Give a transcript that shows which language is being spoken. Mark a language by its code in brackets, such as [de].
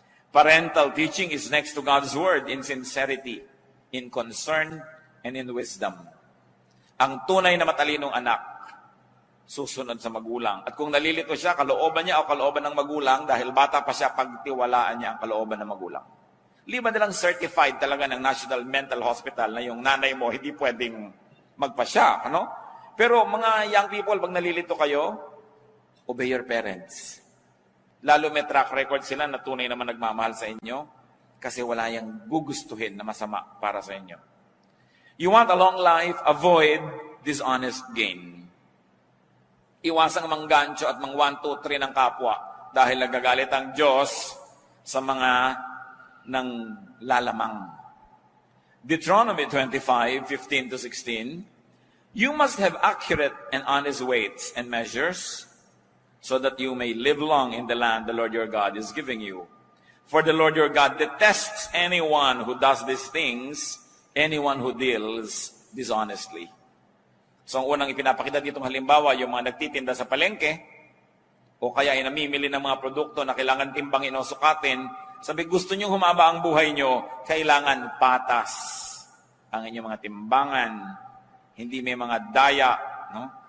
[en] Parental teaching is next to God's Word in sincerity, in concern, and in wisdom. [tl] Ang tunay na matalinong anak, susunod sa magulang. At kung nalilito siya, kalooban niya o kalooban ng magulang, dahil bata pa siya, pagtiwalaan niya ang kalooban ng magulang. Liban nilang certified talaga ng National Mental Hospital na yung nanay mo hindi pwedeng magpasya. Ano? Pero mga young people, pag nalilito kayo, [en] obey your parents. [tl] Lalo may track record sila na tunay naman nagmamahal sa inyo kasi wala yung gugustuhin na masama para sa inyo. [en] You want a long life, avoid dishonest gain. [tl] Iwasang manggancho at mang 1, 2, 3 ng kapwa dahil nagagalit ang Diyos sa mga nang lalamang. [en] Deuteronomy 25:15-16, you must have accurate and honest weights and measures so that you may live long in the land the Lord your God is giving you. For the Lord your God detests anyone who does these things, anyone who deals dishonestly. [tl] So ang unang ipinapakita ditong halimbawa, yung mga nagtitinda sa palengke, o kaya ay namimili ng mga produkto na kailangan timbangin o sukatin, sabi, gusto nyo humaba ang buhay nyo, kailangan patas ang inyong mga timbangan, hindi may mga daya, no?